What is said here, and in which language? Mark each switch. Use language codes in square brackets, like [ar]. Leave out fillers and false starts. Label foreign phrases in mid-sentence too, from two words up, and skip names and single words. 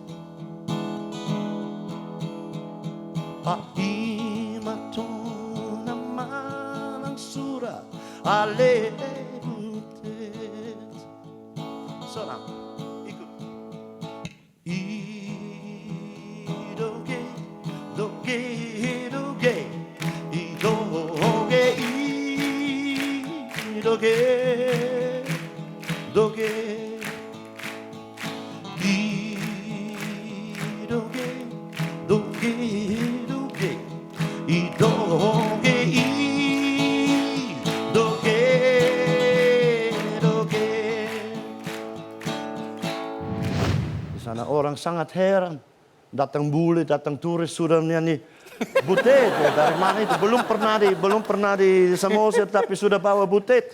[bbc] Paimatonang manang sura ale butet Sonang ikut Idoge, doge, doge, idoge, idoge, doge, idoge, doge, doge, idoge, idoge, doge. [id] Di sana orang sangat heran. Datang bule, datang turis sudah nyanyi butet. Ya, dari mana itu? Belum pernah di Samosir tapi sudah bawa butet.